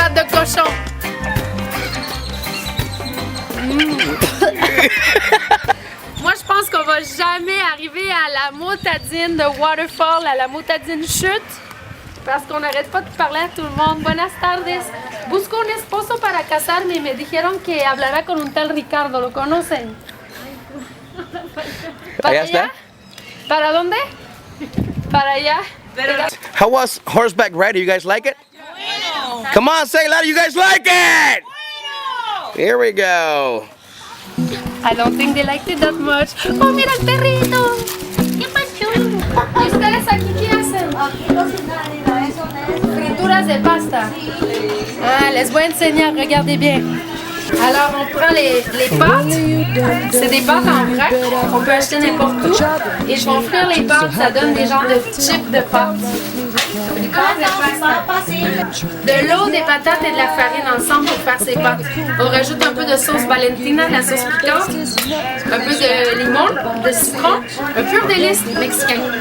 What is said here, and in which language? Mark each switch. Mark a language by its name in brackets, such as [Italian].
[French] cochon. Moi, je pense qu'on va jamais arriver à la motadine de Waterfall, à la motadine chute, parce qu'on n'arrête pas de parler à tout le monde. [Spanish] Buenas tardes. Busco un esposo para casarme y me dijeron que hablará con un tal Ricardo. ¿Lo conocen? ¿Para Allá está. allá? ¿Para dónde? Para allá. [English] How was horseback riding? You guys like it? Come on, say it loud. You guys like it? Here we go. I don't think they liked it that much. [Spanish] ¡Oh, mira el perrito! ¡Qué pasó! ¿Y ustedes aquí qué hacen? Frituras de pasta. Ah, les voy a enseñar, [French] regardez bien. Alors, on prend les pâtes. C'est des pâtes en vrac qu'on peut acheter n'importe où. Et je vais frire les pâtes, ça donne des genres de chips de pâtes. Des pâtes de pasta. De l'eau, des patates et de la farine ensemble pour faire ces pâtes. On rajoute un peu de sauce Valentina, de la sauce piquante, un peu de limon, de citron, un pur délice mexicain.